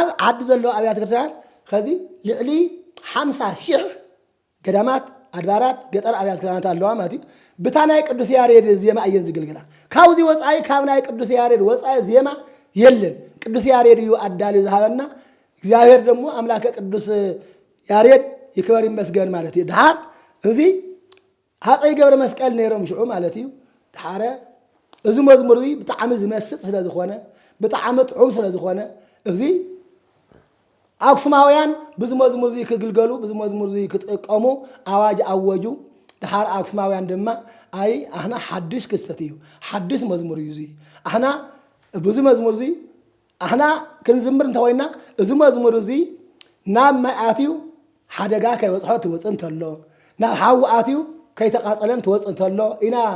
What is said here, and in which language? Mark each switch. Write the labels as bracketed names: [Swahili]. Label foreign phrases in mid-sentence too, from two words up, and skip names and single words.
[Tigrinya] ዓዲ ዘሎ ኣብያተ ክርስቲያናት ከዚ ልዕሊ 50,000 ገዳማት ኣድባራት ገጠር ኣብያተ ክርስቲያናት ኣለዋ ማለት እዩ ብታ ናይ ቅዱስ ያሬድ ዜማ እየን ዝግልገላ ካብዚ ወፃኢ ካብ ናይ ቅዱስ ያሬድ ወፃኢ ዜማ የለን ቅዱስ ያሬድ እዩ ኣዳልዩ ዝሃበና እግዚአብሔር ደግሞ አምላከ ቅዱስ ያሬድ ይክበር ይመስገን ማለት እዩ ድሓር እዚ ሃፀይ ገብረ መስቀል ነይሮም ሽዑ ማለት እዩ ድሓረ እዚ መዝሙር ብጣዕሚ ዝመስጥ ስለ ዝኾነ ብጣዕሚ ጥዑም ስለ ዝኾነ እዚ አክሱማውያን ብዙ መዝሙር ክግልገሉ ብዙ መዝሙር ክጥቀሙ አዋጅ አወጁ ድሓር አክሱማውያን ድማ አይ አህና ሓድሽ ክስተት እዩ ሓድሽ መዝሙር እዩ አህና ብዙ መዝሙር አህና ክንዝምር እንተወይና እዚ መዝሙር ናብ ማይኣትዩ ሓደጋ ከይወፅሖ ትወፅእ እንተሎ ናብ ሓዊ ኣትዩ ከይተቃፀለን ትወፅእ እንተሎ ኢና